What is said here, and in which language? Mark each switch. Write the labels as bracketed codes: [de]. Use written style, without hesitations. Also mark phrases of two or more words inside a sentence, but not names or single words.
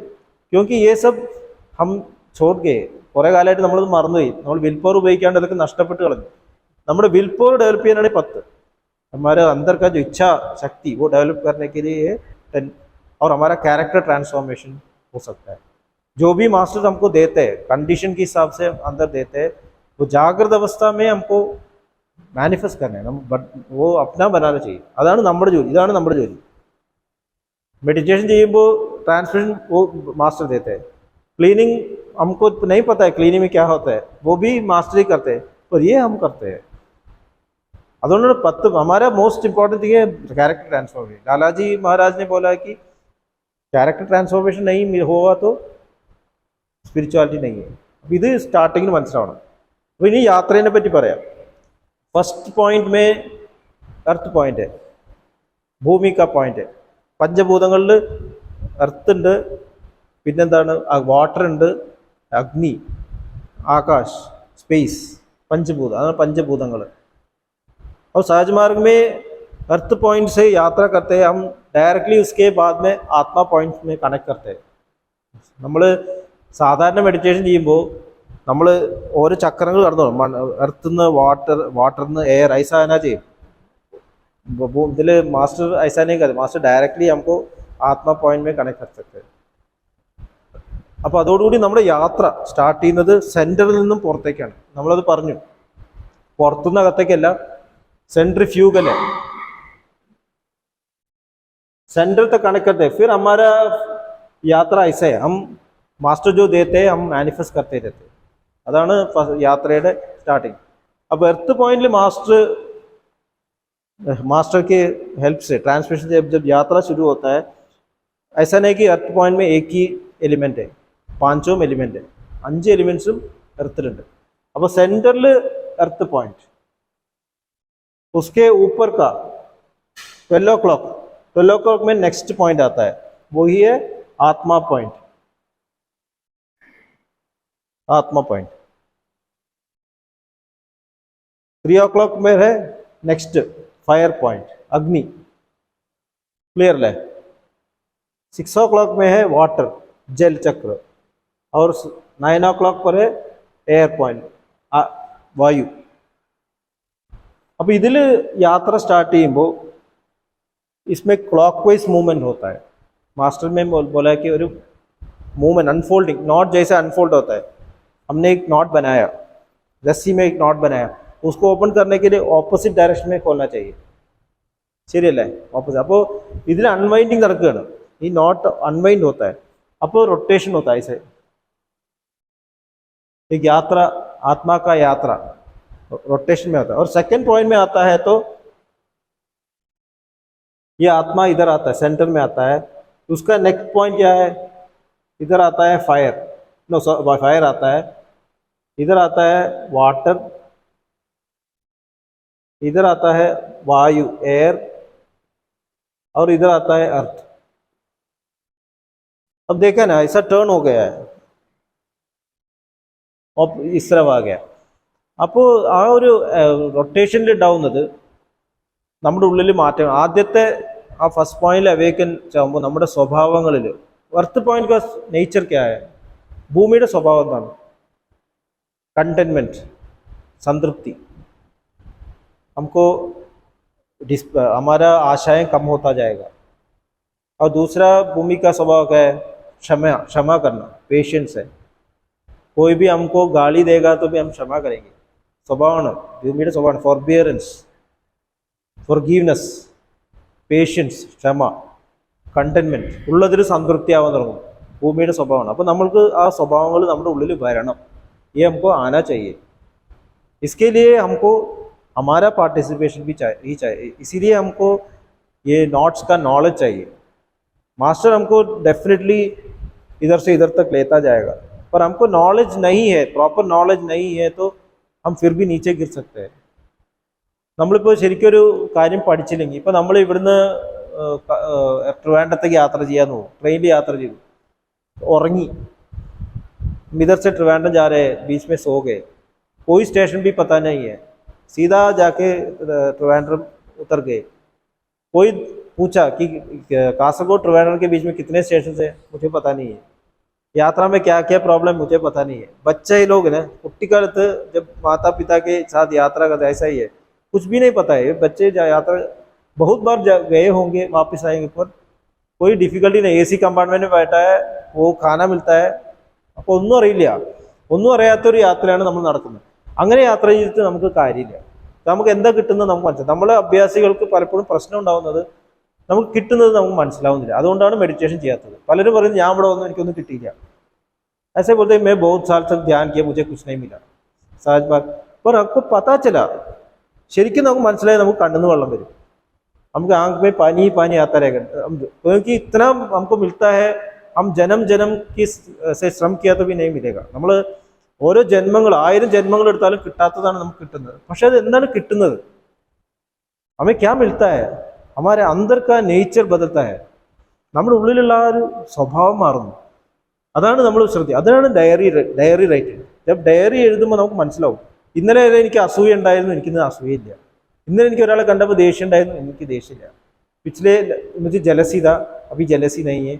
[hi] क्योंकि ये सब हम छोड़ के [ml] കുറേ കാലമായിട്ട് നമ്മളത് മറന്നുപോയി. നമ്മൾ [en] will power [ml] ഉപയോഗിക്കാണ്ട് അതൊക്കെ നഷ്ടപ്പെട്ട് കളഞ്ഞു. നമ്മുടെ [en] will power [ml] डेवलप ചെയ്യാനാണ് 10. [hi] हमारे अंदर का जो इच्छा शक्ति वो डेवलप करने के लिए 10. और हमारा [en] character transformation [hi] हो सकता है. जो भी मास्टर हमको देते हैं कंडीशन के हिसाब से अंदर देते हैं, वो जागृत अवस्था में हमको മാനിഫെസ്റ്റ് करना है. वो अपना बनाना चाहिए. [ml] അതാണ് നമ്മുടെ ജോലി. ഇതാണ് നമ്മുടെ ജോലി. मेडिटेशन ചെയ്യുമ്പോൾ [hi] ट्रांसमिशन वो मास्टर देते हैं. क्लीनिंग हमको नहीं पता है क्लीनिंग में क्या होता है, वो भी मास्टर ही करते हैं, पर ये हम करते हैं. അതുകൊണ്ടാണ് 10 हमारा [en] most important thing [hi] है [en] character transformation. [hi] लालाजी महाराज ने बोला कि [en] character transformation [hi] नहीं होगा तो स्पिरिचुअलिटी नहीं है. [ml] അപ്പോൾ ഇത് സ്റ്റാർട്ടിങ്ങിൽ മനസ്സിലാവണം. അപ്പോൾ ഇനി യാത്രയെ പറ്റി പറയാം. [en] first point [hi] में [en] earth point [hi] है, ഭൂമി का पॉइंट है. [ml] പഞ്ചഭൂതങ്ങളിൽ എർത്ത് ഉണ്ട്, പിന്നെന്താണ് വാട്ടർ ഉണ്ട്, അഗ്നി, ആകാശ്, സ്പേസ്, पंचभूत. അതാണ് പഞ്ചഭൂതങ്ങൾ. [hi] और सहज मार्ग में [en] earth point [hi] से यात्रा करते हैं हम डायरेक्टली, उसके बाद में आत्मा पॉइंट में कनेक्ट करते हैं. [ml] നമ്മൾ സാധാരണ മെഡിറ്റേഷൻ ചെയ്യുമ്പോൾ നമ്മൾ ഓരോ ചക്രങ്ങൾ കടന്നു എർത്ത് നിന്ന് വാട്ടർ നിന്ന് എയർ ഐസ ആന ചെയ്യും. ഇതിൽ മാസ്റ്റർ [hi] ऐसा नहीं करते, मास्टर डायरेक्टली हमको आत्मा पॉइंट में कनेक्ट कर सकते हैं. [ml] അപ്പോൾ അതോടുകൂടി നമ്മുടെ യാത്ര സ്റ്റാർട്ട് ചെയ്യുന്നത് സെൻറ്ററിൽ നിന്നും പുറത്തേക്കാണ്. നമ്മളത് പറഞ്ഞു, പുറത്തുനിന്ന് അകത്തേക്കല്ല, [hi] सेंट्रीफ्यूगल है. सेंटर तक कनेक्ट करते हैं. फिर हमारा यात्रा ऐसा है, हम मास्टर जो देते हैं हम मैनिफेस्ट करते रहते हैं. [ml] അതാണ് യാത്രയുടെ സ്റ്റാർട്ടിങ്. [hi] अब [en] earth point [hi] मास्टर के हेल्प से ट्रांसमिशन से जब यात्रा शुरू होता है, ऐसा नहीं कि [en] earth point [hi] में एक ही एलिमेंट है, 5 एलिमेंट है, 5 [ml] एलिमेंट्സും എർത്തിലുണ്ട്. അപ്പോൾ സെൻറ്ററിൽ [en] earth point, [hi] उसके ऊपर का 12 o'clock में [en] next point [hi] आता है, वही है आत्मा पॉइंट. आत्मा पॉइंट 3 o'clock में है [en] next fire point, [hi] अग्नि. क्लियर है. 6 o'clock में है वाटर, जल चक्र. और 9 o'clock पर है [en] air point, [hi] वायु. [ml] അപ്പോൾ ഇതിൽ യാത്ര സ്റ്റാർട്ട് ചെയ്യുമ്പോൾ [hi] इसमें क्लॉकवाइज मूवमेंट होता है. मास्टर में बोला कि ഒരു मूवमेंट [en] unfolding knot [hi] जैसे अनफोल्ड होता है. हमने एक नॉट बनाया, रस्सी में एक नॉट बनाया, उसको ओपन करने के लिए [en] opposite direction [hi] में खोलना चाहिए. [ml] ശരിയല്ലേ? ഓപ്പോസിറ്റ്. അപ്പോൾ ഇതിൽ അൺവൈൻഡിങ് നടക്കുകയാണ്. ഈ നോട്ട് [hi] अनवाइंड होता है, അപ്പോൾ रोटेशन होता है. ऐसे एक यात्रा, आत्मा का यात्रा रोटेशन में आता है. और सेकंड पॉइंट में आता है तो ये आत्मा इधर आता है, सेंटर में आता है. उसका नेक्स्ट पॉइंट क्या है? इधर आता है फायर, फायर आता है. इधर आता है वाटर, इधर आता है वायु, एयर, और इधर आता है अर्थ. अब देखा ना, ऐसा टर्न हो गया है, अब इस तरफ आ गया. [ml] അപ്പോൾ ആ ഒരു റൊട്ടേഷനിലുണ്ടാവുന്നത് നമ്മുടെ ഉള്ളിൽ മാറ്റം. ആദ്യത്തെ ആ ഫസ്റ്റ് പോയിന്റിൽ അവേക്കൻ ആകുമ്പോൾ നമ്മുടെ സ്വഭാവങ്ങളിൽ [hi] अर्थ पॉइंट का नेचर क्या है? [ml] ഭൂമിയുടെ സ്വഭാവം എന്താണ്? [hi] कंटेनमेंट, संतृप्ति. हमको हमारा आशाएं कम होता जाएगा. और दूसरा भूमि का स्वभाव क्या है? क्षमा करना, पेशेंस है. कोई भी हमको गाली देगा तो भी हम क्षमा करेंगे. [ml] സ്വഭാവമാണ് ഭൂമിയുടെ സ്വഭാവമാണ്. ഫോർബിയറൻസ്, ഫോർഗീവ്നെസ്, പേഷ്യൻസ്, ക്ഷമ, കണ്ടെയ്ൻമെൻറ്റ്. ഉള്ളതിൽ സംതൃപ്തിയാവാൻ തുടങ്ങും. ഭൂമിയുടെ സ്വഭാവമാണ്. അപ്പോൾ നമ്മൾക്ക് ആ സ്വഭാവങ്ങൾ നമ്മുടെ ഉള്ളിൽ വരണം. [hi] ये हमको आना चाहिए. इसके लिए हमको हमारा पार्टिसिपेशन भी चाहिए. इसीलिए हमको ये नॉट्स का नॉलेज चाहिए. मास्टर हमको डेफिनेटली इधर से इधर तक लेता जाएगा, पर हमको नॉलेज नहीं है, [en] proper knowledge [hi] नहीं है तो हम फिर भी नीचे गिर सकते हैं. [ml] നമ്മളിപ്പോൾ ശരിക്കൊരു കാര്യം പഠിച്ചില്ലെങ്കിൽ, ഇപ്പോൾ നമ്മൾ ഇവിടുന്ന് ട്രിവാൻഡ്രത്തേക്ക് യാത്ര ചെയ്യാൻ പോകും, ട്രെയിനിൽ യാത്ര ചെയ്തു, ഉറങ്ങി. [hi] इधर से ट्रिवांड्रम जा रहे, बीच में सो गए, कोई स्टेशन भी पता नहीं है, सीधा जाके ट्रिवांड्रम उतर गए. कोई पूछा कि कासरगोड ट्रिवांड्रम के बीच में कितने स्टेशन है, मुझे पता नहीं है. यात्रा में क्या क्या प्रॉब्लम मुझे पता नहीं है। बच्चे ही लोग ना कुट्टिकालത്ത് जब माता पिता के साथ यात्रा करते ऐसा ही है, कुछ भी नहीं पता है। बच्चे यात्रा बहुत बार गए होंगे, वापस आएंगे पर कोई डिफिकल्टी नहीं। [en] AC compartment [hi] में बैठा है, वो खाना मिलता है, [ml] അപ്പോൾ ഒന്നും അറിയില്ല, ഒന്നും അറിയാത്തൊരു യാത്രയാണ് നമ്മൾ നടത്തുന്നത്. അങ്ങനെ യാത്ര ചെയ്തിട്ട് നമുക്ക് കാര്യമില്ല. നമുക്ക് എന്താ കിട്ടുന്നത് നമുക്ക് മനസ്സിലാവും. നമ്മളെ അഭ്യാസികൾക്ക് പലപ്പോഴും പ്രശ്നം ഉണ്ടാവുന്നത് നമുക്ക് കിട്ടുന്നത് നമുക്ക് മനസ്സിലാവുന്നില്ല. അതുകൊണ്ടാണ് മെഡിറ്റേഷൻ ചെയ്യാത്തത്. പലരും പറയും ഞാൻ ഇവിടെ വന്നു എനിക്കൊന്നും കിട്ടിയില്ല. [hi] ऐसे बोलते मैं बहुत साल तक ध्यान किया मुझे कुछ नहीं मिला, सहज बात। पर आपको पता चला, [ml] ശരിക്കും നമുക്ക് മനസ്സിലായി, നമുക്ക് കണ്ണിന്ന് വെള്ളം വരും, [hi] हमको आंख में पानी ही पानी आता रहेगा, क्योंकि इतना हमको मिलता है। हम जन्म जन्म की से श्रम किया तो भी नहीं मिलेगा. [ml] നമ്മൾ ഓരോ ജന്മങ്ങൾ 1000 ജന്മങ്ങൾ എടുത്താലും കിട്ടാത്തതാണ് നമുക്ക് കിട്ടുന്നത്. പക്ഷെ അത് എന്താണ് കിട്ടുന്നത്? [hi] हमें क्या मिलता है? हमारे अंदर का नेचर बदलता है. [ml] നമ്മുടെ ഉള്ളിലുള്ള ആ ഒരു സ്വഭാവം മാറുന്നു. അതാണ് നമ്മൾ ശ്രദ്ധിക്കുക. അതാണ് [en] diary writing. [ml] ഡയറി എഴുതുമ്പോൾ നമുക്ക് മനസ്സിലാവും, ഇന്നലെ എനിക്ക് അസൂയ ഉണ്ടായിരുന്നു, എനിക്കിന്ന് അസൂയയില്ല. [hi] इन्हें इनके वाला कंडा पर देश है, इनकी देश है। पिछले मुझे जलसी था, अभी जलसी नहीं है।